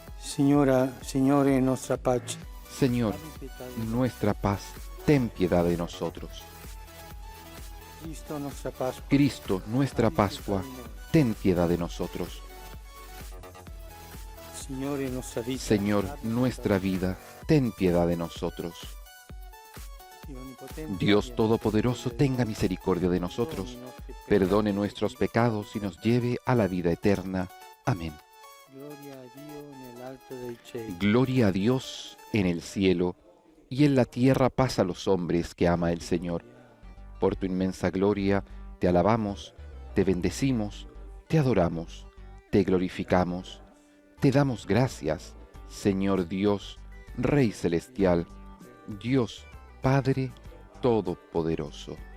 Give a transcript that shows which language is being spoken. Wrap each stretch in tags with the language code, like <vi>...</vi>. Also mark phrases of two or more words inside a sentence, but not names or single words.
<it>Signore, nostra pace.</it> <es>Señor, nuestra paz, ten piedad de nosotros.</es> <it>Cristo, nostra Pasqua.</it> <es>Cristo, nuestra Pascua, ten piedad de nosotros.</es> <it>Signore, nostra vita.</it> <es>Señor, nuestra vida, ten piedad de nosotros. Dios Todopoderoso, tenga misericordia de nosotros, perdone nuestros pecados y nos lleve a la vida eterna. Amén.</es> <it>Gloria a Dio nell'alto dei cieli.</it> <es>Gloria a Dios en el cielo, y en la tierra paz a los hombres que ama el Señor. Por tu inmensa gloria te alabamos, te bendecimos, te adoramos, te glorificamos, te damos gracias, Señor Dios, Rey celestial, Dios Padre Todopoderoso.</es>